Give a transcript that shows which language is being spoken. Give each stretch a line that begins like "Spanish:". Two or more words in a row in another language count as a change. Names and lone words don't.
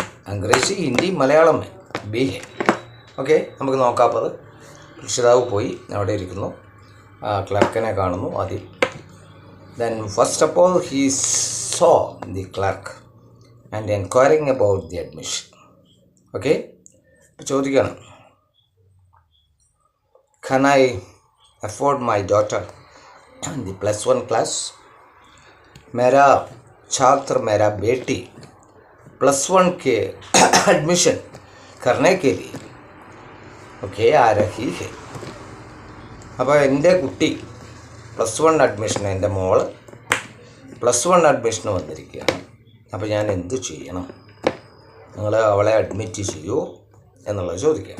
Hindi: अंग्रेज़ी, हिंदी, मलयालम भी है.
Malayalam: ഓക്കെ, നമുക്ക് നോക്കാം. അപ്പോൾ അത് രക്ഷിതാവ് പോയി അവിടെ ഇരിക്കുന്നു, ക്ലർക്കിനെ കാണുന്നു ആദ്യം.
English: then first of all he saw the clerk and enquiring about the admission.
Malayalam: ഓക്കെ, ഇപ്പോൾ ചോദിക്കണം,
English: can I afford my daughter in the +1 class?
Hindi: मेरा छात्र, मेरा बेटी +1 के एडमिशन करने के लिए ओके आ रही है.
Malayalam: അപ്പോൾ എൻ്റെ കുട്ടി +1 അഡ്മിഷന്, എൻ്റെ മോള് +1 അഡ്മിഷന് വന്നിരിക്കുകയാണ്. അപ്പോൾ ഞാൻ എന്ത് ചെയ്യണം? നിങ്ങൾ അവളെ അഡ്മിറ്റ് ചെയ്യുമോ എന്നുള്ളത് ചോദിക്കുക.